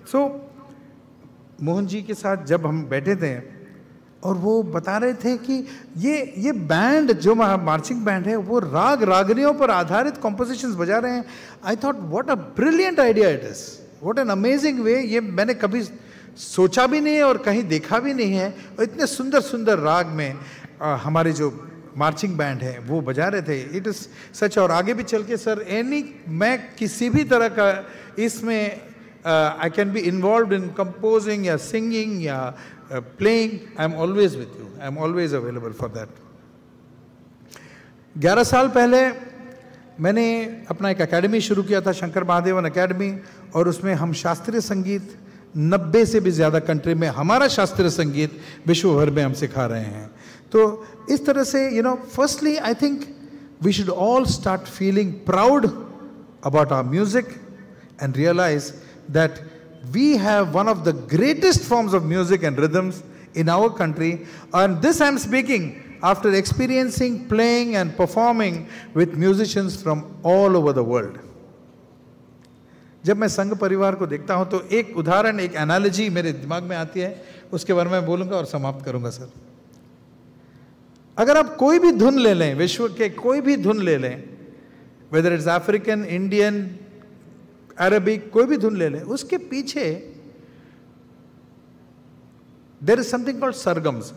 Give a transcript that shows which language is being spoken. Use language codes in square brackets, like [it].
[hi] सो मोहन जी के साथ जब हम बैठे थे और वो बता रहे थे कि ये बैंड जो मार्चिंग बैंड है वो राग रागनियों पर आधारित कॉम्पोजिशंस बजा रहे हैं। [en] I thought what a brilliant idea it is, what an amazing way. [hi] ये मैंने कभी सोचा भी नहीं है और कहीं देखा भी नहीं है। और इतने सुंदर सुंदर राग में हमारे जो मार्चिंग बैंड है वो बजा रहे थे। [en] It is such. [hi] और आगे भी चल के सर मैं किसी भी तरह का इसमें [en] I can be involved in composing या singing या playing, I am always with you, I am always available for that. [hi] 11 साल पहले मैंने अपना एक एकेडमी शुरू किया था, शंकर महादेवन एकेडमी, और उसमें हम शास्त्रीय संगीत 90 से भी ज़्यादा कंट्री में हमारा शास्त्रीय संगीत विश्व भर में हम सिखा रहे हैं। तो इस तरह से [en] Firstly I think we should all start feeling proud about our music and realize that we have one of the greatest forms of music and rhythms in our country. And this I am speaking after experiencing, playing and performing with musicians from all over the world. [hi] जब मैं संघ परिवार को देखता हूं तो एक उदाहरण, एक एनालॉजी मेरे दिमाग में आती है, उसके बारे में बोलूंगा और समाप्त करूंगा सर। अगर आप कोई भी धुन ले लें, विश्व के कोई भी धुन ले लें, [en] whether it's African, Indian, Arabic, [hi] कोई भी धुन ले लें, उसके पीछे [en] There is something called sargams.